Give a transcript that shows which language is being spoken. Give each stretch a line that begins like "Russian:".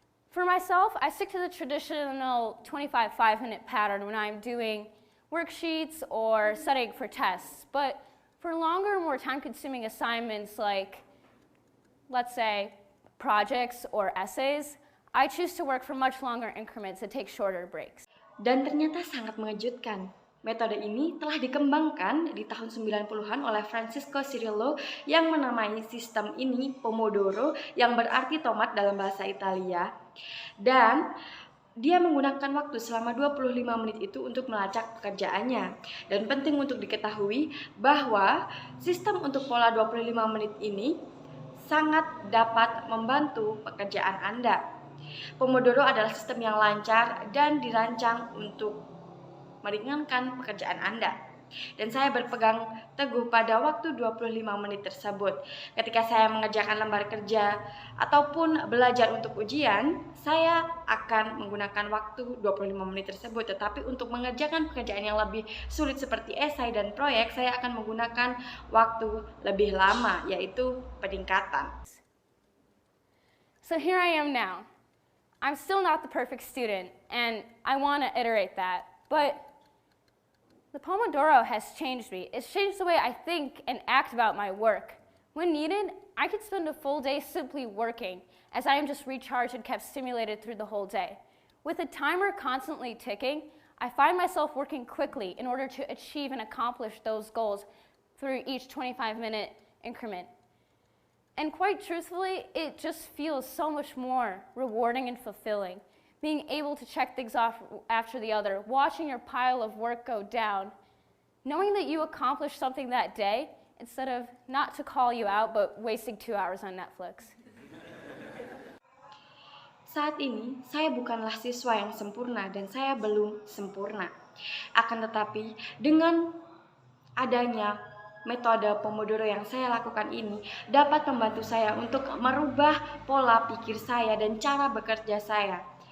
English: For myself, I stick to the traditional 25 5-minute pattern when I'm doing worksheets or studying for tests. But for longer, more time-consuming assignments like, let's say, projects or essays, I choose to work for much longer increments and take shorter breaks.
Indonesian: Dan ternyata sangat mengejutkan. Metode ini telah dikembangkan di tahun 90-an oleh Francisco Cirillo yang menamai sistem ini Pomodoro, yang berarti tomat dalam bahasa Italia. Dan dia menggunakan waktu selama 25 menit itu untuk melacak pekerjaannya. Dan penting untuk diketahui bahwa sistem untuk pola 25 menit ini sangat dapat membantu pekerjaan Anda. Pomodoro adalah sistem yang lancar dan dirancang untuk meringankan pekerjaan Anda. Dan saya berpegang teguh pada waktu 25 menit tersebut. Ketika saya mengerjakan lembar kerja ataupun belajar untuk ujian, saya akan menggunakan waktu 25 menit tersebut. Tetapi untuk mengerjakan pekerjaan yang lebih sulit seperti esai dan proyek, saya akan menggunakan waktu lebih lama, yaitu peningkatan.
English: So here I am now. I'm still not the perfect student, and I want to iterate that, but the Pomodoro has changed me. It's changed the way I think and act about my work. When needed, I could spend a full day simply working, as I am just recharged and kept stimulated through the whole day. With a timer constantly ticking, I find myself working quickly in order to achieve and accomplish those goals through each 25-minute increment. And quite truthfully, it just feels so much more rewarding and fulfilling. Being able to check things off after the other, watching your pile of work go down, knowing that you accomplished something that day instead of, not to call you out, but wasting 2 hours on Netflix.
Indonesian: Saat ini, saya bukanlah siswa yang sempurna dan saya belum sempurna. Akan tetapi, dengan adanya metode Pomodoro yang saya lakukan ini dapat membantu saya untuk merubah pola pikir saya dan cara bekerja saya.